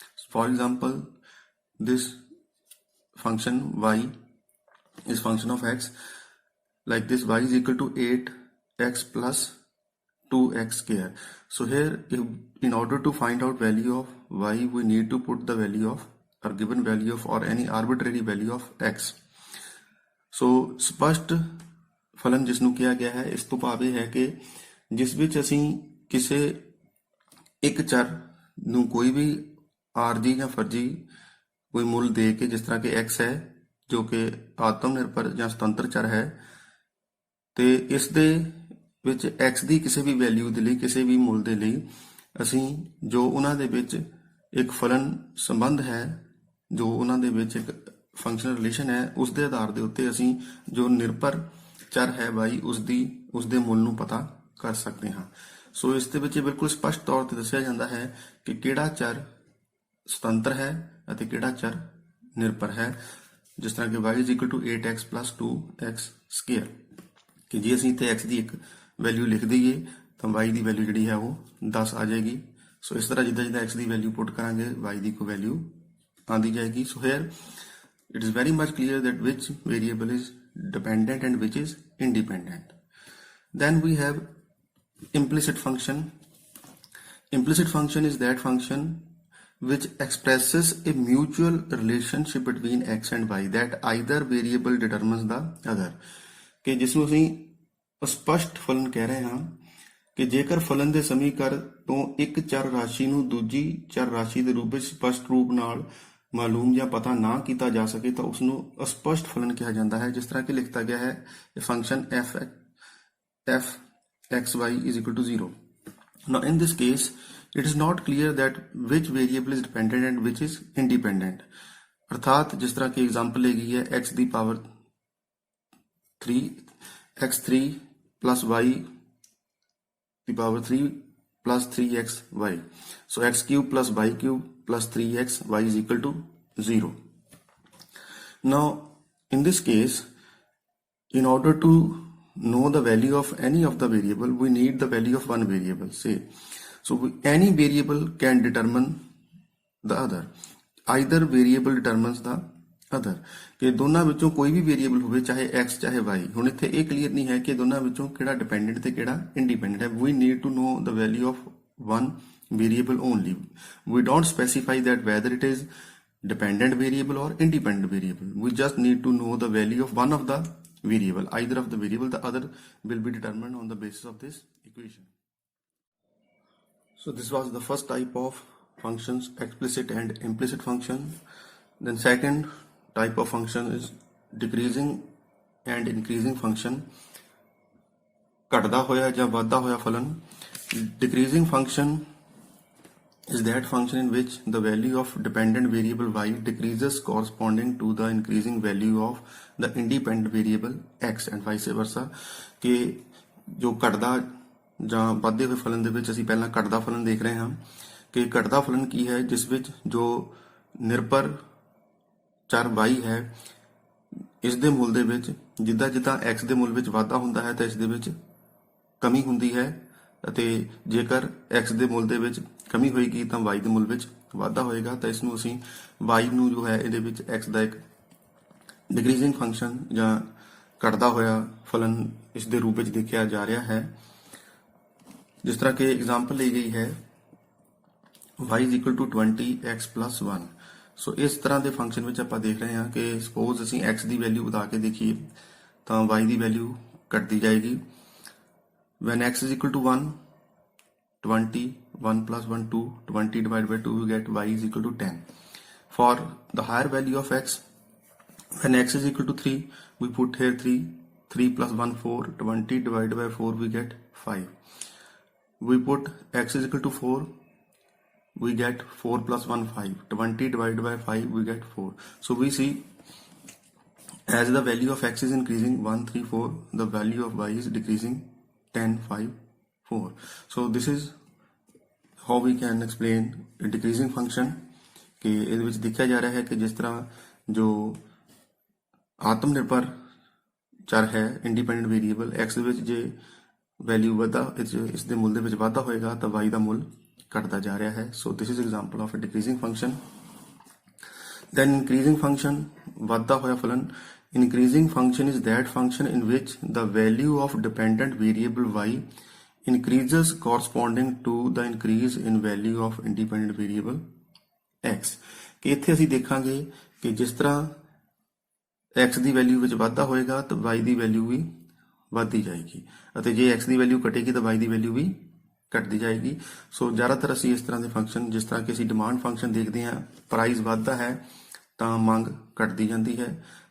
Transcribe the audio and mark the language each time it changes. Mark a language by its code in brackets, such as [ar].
[en] For example, this function y is function of x, like this y is equal to 8x plus 2x square. So here in order to find out value of y we need to put the value of or given value of or any arbitrary value of x. [pa] So ਸਪਸ਼ਟ ਫਲਨ ਜਿਸ ਨੂੰ ਕਿਹਾ ਗਿਆ ਹੈ ਇਸ ਤੋਂ ਭਾਵ ਇਹ ਹੈ ਕਿ ਜਿਸ ਵਿੱਚ ਅਸੀਂ ਕਿਸੇ ਇੱਕ ਚਰ ਨੂੰ ਕੋਈ ਵੀ ਆਰਜੀ ਜਾਂ ਫਰਜੀ ਕੋਈ ਮੁੱਲ ਦੇ ਕੇ, ਜਿਸ ਤਰ੍ਹਾਂ ਕਿ x ਹੈ ਜੋ ਕਿ ਆਤਮ ਨਿਰਭਰ ਜਾਂ ਸੁਤੰਤਰ ਚਰ ਹੈ, ਤੇ ਇਸ ਦੇ ਵਿੱਚ x ਦੀ ਕਿਸੇ ਵੀ ਵੈਲਿਊ ਦੇ ਲਈ ਕਿਸੇ ਵੀ ਮੁੱਲ ਦੇ ਲਈ ਅਸੀਂ ਜੋ ਉਹਨਾਂ ਦੇ ਵਿੱਚ ਇੱਕ ਫਲਨ ਸੰਬੰਧ ਹੈ, ਜੋ ਉਹਨਾਂ ਦੇ ਵਿੱਚ ਇੱਕ ਫੰਕਸ਼ਨਲ ਰਿਲੇਸ਼ਨ ਹੈ, ਉਸ ਦੇ ਆਧਾਰ ਦੇ ਉੱਤੇ ਅਸੀਂ ਜੋ ਨਿਰਭਰ ਚਰ ਹੈ y ਉਸ ਦੇ ਮੁੱਲ ਨੂੰ ਪਤਾ ਕਰ ਸਕਦੇ ਹਾਂ। ਸੋ ਇਸ ਦੇ ਵਿੱਚ ਬਿਲਕੁਲ ਸਪਸ਼ਟ ਤੌਰ ਤੇ ਦੱਸਿਆ ਜਾਂਦਾ ਹੈ ਕਿ ਕਿਹੜਾ ਚਰ ਸੁਤੰਤਰ ਹੈ ਅਤੇ ਕਿਹੜਾ ਚਰ ਨਿਰਭਰ ਹੈ। ਜਿਸ ਤਰ੍ਹਾਂ ਕਿ [en] y is equal to 8x plus 2x square [pa] ਕਿ ਜੇ ਅਸੀਂ ਇੱਥੇ x ਦੀ ਇੱਕ ਵੈਲਿਊ ਲਿਖ ਦਈਏ ਤਾਂ y ਦੀ ਵੈਲਿਊ ਜਿਹੜੀ ਹੈ ਉਹ 10 ਆ ਜਾਏਗੀ। ਸੋ ਇਸ ਤਰ੍ਹਾਂ ਜਿੱਦਾਂ x ਦੀ ਵੈਲਿਊ ਪੁੱਟ ਕਰਾਂਗੇ y ਦੀ ਕੋਈ ਵੈਲਿਊ ਆਂਦੀ ਜਾਏਗੀ। [en] So here it is very much clear that which variable is dependent and which is independent. Then we have implicit function. Implicit function is that function which expresses a mutual relationship between x and y that either variable determines the other [pa] ਕਿ ਜਿਸ ਨੂੰ ਅਸੀਂ ਸਪਸ਼ਟ ਫਲਨ ਕਹਿ ਰਹੇ ਹਾਂ ਕਿ ਜੇਕਰ ਫਲਨ ਦੇ ਸਮੀਕਰਨ ਤੋਂ ਇੱਕ ਚਰ ਰਾਸ਼ੀ ਨੂੰ ਦੂਜੀ ਚਰ ਰਾਸ਼ੀ ਦੇ ਰੂਪ ਵਿੱਚ ਸਪਸ਼ਟ ਰੂਪ ਨਾਲ ਮਾਲੂਮ ਜਾਂ ਪਤਾ ਨਾ ਕੀਤਾ ਜਾ ਸਕੇ ਤਾਂ ਉਸ ਨੂੰ ਅਸਪਸ਼ਟ ਫਲਨ ਕਿਹਾ ਜਾਂਦਾ ਹੈ। ਜਿਸ ਤਰ੍ਹਾਂ ਕਿ ਲਿਖਤਾ ਗਿਆ ਹੈ function [en] f xy is equal to 0. Now in this case it is not clear that which variable is dependent and which is independent. [hi] अर्थात जिस तरह की एग्जांपल ली गई है x the power 3 x3 plus y the power 3 plus 3xy. [en] So x cube plus y cube plus 3xy is equal to 0. Now in this case, in order to know the value of any of the variable we need the value of one variable, say. So any variable can determine the other. Either variable determines the other [pa] ਕਿ ਦੋਨਾਂ ਵਿੱਚੋਂ ਕੋਈ ਵੀ variable ਹੋਵੇ ਚਾਹੇ x ਚਾਹੇ y। ਹੁਣ ਇੱਥੇ ਇਹ ਕਲੀਅਰ ਨਹੀਂ ਹੈ ਕਿ ਦੋਨਾਂ ਵਿੱਚੋਂ ਕਿਹੜਾ ਡਿਪੈਂਡੈਂਟ ਤੇ ਕਿਹੜਾ ਇੰਡੀਪੈਂਡੈਂਟ ਹੈ। [en] we need to know the value of one variable only. We don't specify that whether it is dependent variable or independent variable. We just need to know the value of one of the variable. Either of the variable, the other will be determined on the basis of this equation. So this was the first type of functions, explicit and implicit function. Then second type of function is decreasing and increasing function. [pa] ਘਟਦਾ ਹੋਇਆ ਜਾਂ ਵੱਧਦਾ ਹੋਇਆ ਫਲਨ। [en] Decreasing function is that function in which the value of dependent variable y decreases corresponding to the increasing value of the independent variable x and vice versa। [pa] ਕਿ ਜੋ ਘਟਦਾ ਜਾਂ ਵੱਧਦੇ ਹੋਏ ਫਲਨ ਦੇ ਵਿੱਚ ਅਸੀਂ ਪਹਿਲਾਂ ਘਟਦਾ ਫਲਨ ਦੇਖ ਰਹੇ ਹਾਂ ਕਿ ਘਟਦਾ ਫਲਨ ਕੀ ਹੈ, ਜਿਸ ਵਿੱਚ ਜੋ ਨਿਰਭਰ ਚਰ y ਹੈ ਇਸ ਦੇ ਮੁੱਲ ਦੇ ਵਿੱਚ ਜਿੱਦਾਂ ਜਿੱਦਾਂ x ਦੇ ਮੁੱਲ ਵਿੱਚ ਵਾਧਾ ਹੁੰਦਾ ਹੈ ਤਾਂ ਇਸ ਦੇ ਵਿੱਚ ਕਮੀ ਹੁੰਦੀ ਹੈ, ਅਤੇ ਜੇਕਰ x ਦੇ ਮੁੱਲ ਦੇ ਵਿੱਚ ਕਮੀ ਹੋਏਗੀ ਤਾਂ y ਦੇ ਮੁੱਲ ਵਿੱਚ ਵਾਧਾ ਹੋਏਗਾ। ਤਾਂ ਇਸ ਨੂੰ ਅਸੀਂ y ਨੂੰ ਜੋ ਹੈ ਇਹਦੇ ਵਿੱਚ x ਦਾ ਇੱਕ ਡਿਕਰੀਜ਼ਿੰਗ ਫੰਕਸ਼ਨ ਜਾਂ ਘਟਦਾ ਹੋਇਆ ਫਲਨ ਇਸ ਦੇ ਰੂਪ ਵਿੱਚ ਦੇਖਿਆ ਜਾ ਰਿਹਾ ਹੈ। ਜਿਸ ਤਰ੍ਹਾਂ ਕਿ ਐਗਜ਼ਾਮਪਲ ਲਈ ਗਈ ਹੈ [en] y is equal to 20 x plus 1। [pa] ਸੋ ਇਸ ਤਰ੍ਹਾਂ ਦੇ ਫੰਕਸ਼ਨ ਵਿੱਚ ਆਪਾਂ ਦੇਖ ਰਹੇ ਹਾਂ ਕਿ ਸਪੋਜ਼ ਅਸੀਂ x ਦੀ ਵੈਲਿਊ ਵਧਾ ਕੇ ਦੇਖੀਏ ਤਾਂ y ਦੀ ਵੈਲਿਊ ਘਟਦੀ ਜਾਏਗੀ। [en] When x is equal to 1, 20, 1 plus 1, 2, 20 divided by 2, we get y is equal to 10. For the higher value of x, when x is equal to 3, we put here 3, 3 plus 1, 4, 20 divided by 4, we get 5. We put x is equal to 4, we get 4 plus 1, 5, 20 divided by 5, we get 4. So we see as the value of x is increasing 1, 3, 4, the value of y is decreasing 10, 5, 4. So this is how we can explain a decreasing function। [pa] ਕਿ ਇਹਦੇ ਵਿੱਚ ਦੇਖਿਆ ਜਾ ਰਿਹਾ ਹੈ ਕਿ ਜਿਸ ਤਰ੍ਹਾਂ ਜੋ ਆਤਮ ਨਿਰਭਰ ਚਰ ਹੈ ਇੰਡੀਪੈਂਡੈਂਟ ਵੇਰੀਏਬਲ x ਦੇ ਵਿੱਚ ਜੇ ਵੈਲਿਊ ਵਧਾ ਇਸ ਦੇ ਮੁੱਲ ਦੇ ਵਿੱਚ ਵਾਧਾ ਹੋਏਗਾ ਤਾਂ y ਦਾ ਮੁੱਲ ਘਟਦਾ ਜਾ ਰਿਹਾ ਹੈ। [en] So this is example of a decreasing function. Then increasing function [pa] ਵਧਦਾ ਹੋਇਆ ਫਲਨ। [en] Increasing function is that function in which the value of dependent variable y increases corresponding to the increase in value of independent variable x। [pa] ਕਿ ਇੱਥੇ ਅਸੀਂ ਦੇਖਾਂਗੇ ਕਿ ਜਿਸ ਤਰ੍ਹਾਂ x ਦੀ value ਵਿੱਚ ਵਾਧਾ ਹੋਏਗਾ ਤਾਂ y ਦੀ ਵੈਲਿਊ ਵੀ ਵੱਧਦੀ ਜਾਏਗੀ, ਅਤੇ ਜੇ x ਦੀ ਵੈਲਿਊ ਘਟੇਗੀ ਤਾਂ y ਦੀ ਵੈਲਿਊ ਵੀ ਘਟਦੀ ਜਾਏਗੀ। ਸੋ ਜ਼ਿਆਦਾਤਰ ਅਸੀਂ ਇਸ ਤਰ੍ਹਾਂ ਦੇ ਫੰਕਸ਼ਨ, ਜਿਸ ਤਰ੍ਹਾਂ ਕਿ ਅਸੀਂ ਡਿਮਾਂਡ ਫੰਕਸ਼ਨ ਦੇਖਦੇ ਹਾਂ, ਪ੍ਰਾਈਸ ਵੱਧਦਾ ਹੈ ਤਾਂ ਮੰਗ ਘਟਦੀ ਜਾਂਦੀ ਹੈ।